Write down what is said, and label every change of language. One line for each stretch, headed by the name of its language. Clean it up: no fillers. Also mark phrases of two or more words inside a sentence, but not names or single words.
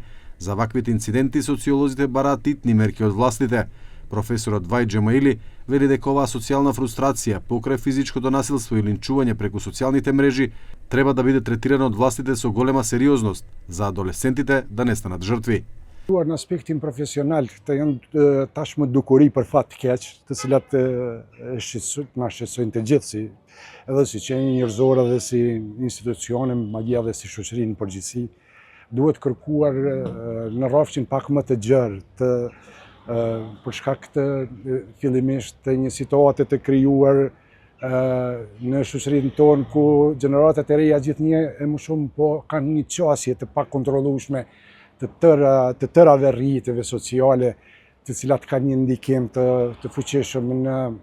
Macedonian: За ваквите инциденти социолозите бараат итни мерки од властите. Професорот Вај Джемаили вели дека оваа социјална фрустрација покрај физичкото насилство и линчување преку социјалните мрежи треба да биде третирана од властите со голема сериозност за адолесцентите да не станат жртви.
Albanian: Në aspektin profesional, të janë tashmë dukuri për fat keq, të cilat na shqetësojnë të gjithë, edhe si qenje njerëzore dhe si institucione, madje edhe si shoqërinë në përgjithësi. Duhet kërkuar në rrafshin pak më të gjerë, për shkak të fillimisht të një situate të krijuar në shoqërinë tonë ku gjeneratat e reja gjithnjë e më shumë po kanë një qasje të pakontrollueshme të tërave rritjeve sociale, të cilat kanë një ndikim të fuqishëm në